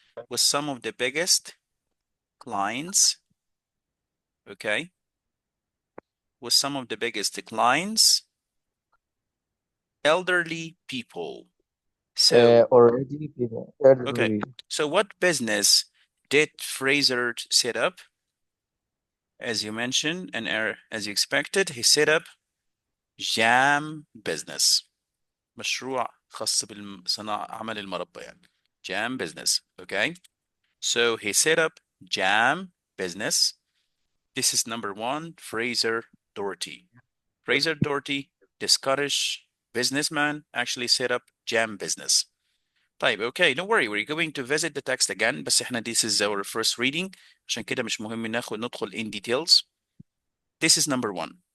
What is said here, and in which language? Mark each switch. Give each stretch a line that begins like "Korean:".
English: With some of the biggest clients. Okay, with some of the biggest clients, elderly people. So, Already okay, elderly. so what business did Fraser set up? As you mentioned and as you expected, he set up jam business.
Arabic: مشروع خاص بالصناعة عمل المربى يعني.
English: Jam business, okay? So he set up jam business. This is number one, Fraser Doherty. Fraser Doherty, the Scottish businessman, actually set up jam business.
Arabic: طيب,
English: okay, don't worry, we're going to visit the text again,
Arabic: بس احنا
English: this is our first reading,
Arabic: عشان كده مش مهم ندخل
English: in details. This is number one.